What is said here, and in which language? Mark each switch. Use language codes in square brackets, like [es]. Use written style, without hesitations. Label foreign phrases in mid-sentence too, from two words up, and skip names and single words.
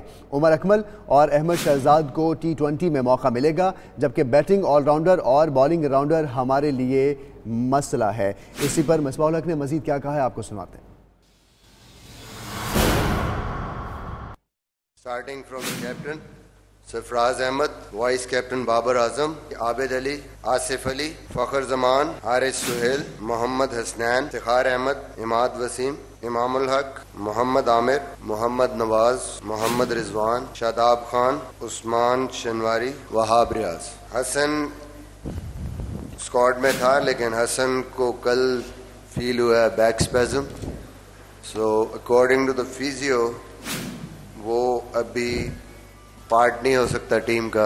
[ur] عمر اکمل اور احمد شہزاد کو T20 میں موقع ملے گا، جبکہ [en] batting all-rounder [ur] اور [en] bowling rounder [ur] ہمارے لیے مسئلہ ہے. اسی پر مصباح الحق نے مزید کیا کہا ہے، آپ کو سناتے ہیں. [en] Starting from the captain, Sarfraz Ahmed, Vice Captain Babar Azam, Abid Ali, Asif Ali, Fakhar Zaman, Haris Suhail, Mohammad Hasnan, Iftihar Ahmed, Imad Wasim, Imamul Haq, Mohammad Amir, Mohammad Nawaz, Mohammad Rizwan, Shadab Khan, Usman Shanwari, Wahab Riaz. [ur] حسن اسکواڈ میں تھا لیکن حسن کو کل فیل ہوا [en] back spasm, so according to the physio [ur] وہ ابھی پارٹ نہیں ہو سکتا ٹیم کا.